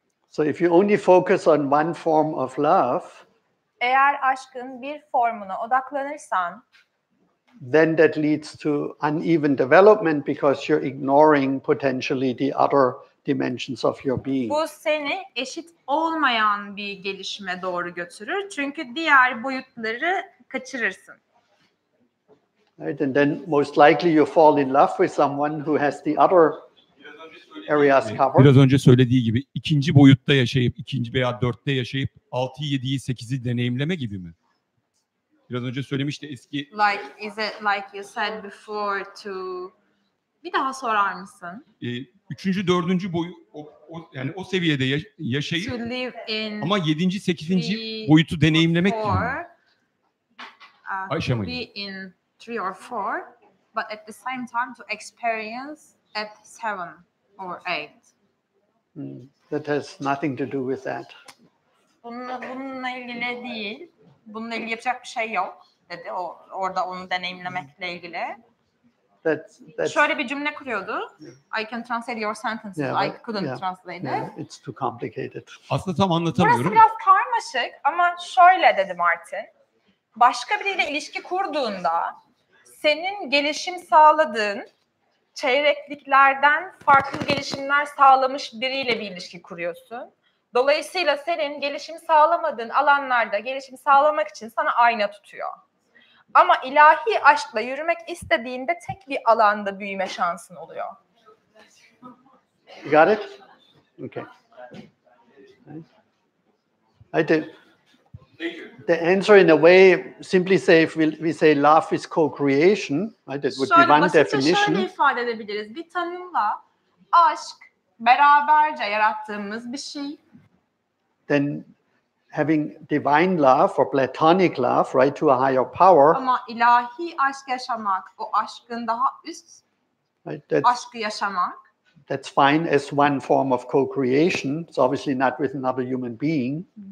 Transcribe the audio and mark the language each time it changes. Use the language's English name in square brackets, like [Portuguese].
[English] So if you only focus on one form of love, [Turkish] eğer aşkın bir formuna odaklanırsan, [English] then that leads to uneven development because you're ignoring potentially the other dimensions of your being. [Turkish] bu seni eşit olmayan bir gelişime doğru götürür. Çünkü diğer boyutları kaçırırsın. [English] Right? And then most likely you fall in love with someone who has the other areas covered. [Turkish] Biraz önce söylediği gibi ikinci boyutta yaşayıp, ikinci veya dörtte yaşayıp 6'yı, 7'yi, 8'i deneyimleme gibi mi? Biraz önce söylemişti eski... [English] Like, is it like you said before to... [Turkish] Bir daha sorar mısın? Üçüncü, dördüncü yani o seviyede yaşayıp [English] To live in [Turkish] ama 7. 8. boyutu deneyimlemek gibi mi? [English] To be in 3 or 4, but at the same time to experience at 7 or 8. That has nothing to do with that. [Turkish] Bununla ilgili değil. Bununla ilgili yapacak bir şey yok dedi. Orada onu deneyimlemekle ilgili. [English] That's, [Turkish] şöyle bir cümle kuruyordu. [English] I can translate your sentences. I couldn't translate it. It's too complicated. [Turkish] Aslında tam anlatamıyorum. Burası biraz karmaşık ama şöyle dedi Martin. Başka biriyle ilişki kurduğunda senin gelişim sağladığın çeyrekliklerden farklı gelişimler sağlamış biriyle bir ilişki kuruyorsun. Dolayısıyla senin gelişim sağlamadığın alanlarda gelişim sağlamak için sana ayna tutuyor. Ama ilahi aşkla yürümek istediğinde tek bir alanda büyüme şansın oluyor. [English] You got it? Okay. I do. The answer in a way, simply say if we say love is co-creation, right? That would be one definition. [Turkish] Şöyle ifade edebiliriz. Bir tanımla aşk beraberce yarattığımız bir şey. [English] Then having divine love or platonic love, right, to a higher power. [Turkish] Ama ilahi aşk yaşamak, o aşkın daha üst aşkı yaşamak. [English] That's fine as one form of co-creation. It's obviously not with another human being.